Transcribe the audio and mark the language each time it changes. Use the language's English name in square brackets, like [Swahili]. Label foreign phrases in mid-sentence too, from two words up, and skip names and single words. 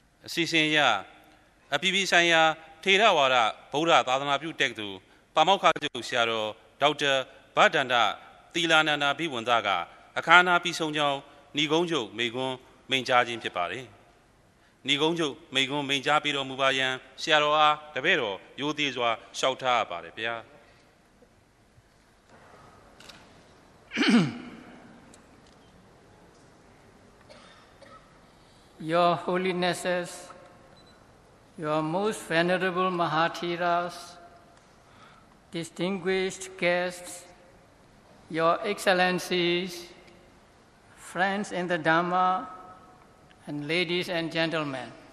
[Burmese] စီစဉ်ရအပြည်ပြည်ဆိုင်ရာထေရဝါဒဗုဒ္ဓသာသနာပြုတက္ကသိုလ်ပါမောက္ခချုပ်ဆရာတော်ဒေါက်တာဗဒ္ဒန္တသီလာနန္ဒာဘိဝန္တကအခမ်းအနားပြီးဆုံးကြောင်းဏီကုန်းချုပ်မိန့်ခွန်းမိန့်ကြားခြင်းဖြစ်ပါတယ်။ဏီကုန်းချုပ်မိန့်ခွန်းမိန့်ကြားပြီးတော်မူပါရန်ဆရာတော်အားတပည့်တော်ရိုသေစွာလျှောက်ထားရပါတယ်ဗျာ။ [English] Your Holinesses, Your most venerable Mahathiras, distinguished guests, Your Excellencies, friends in the Dhamma, and ladies and gentlemen.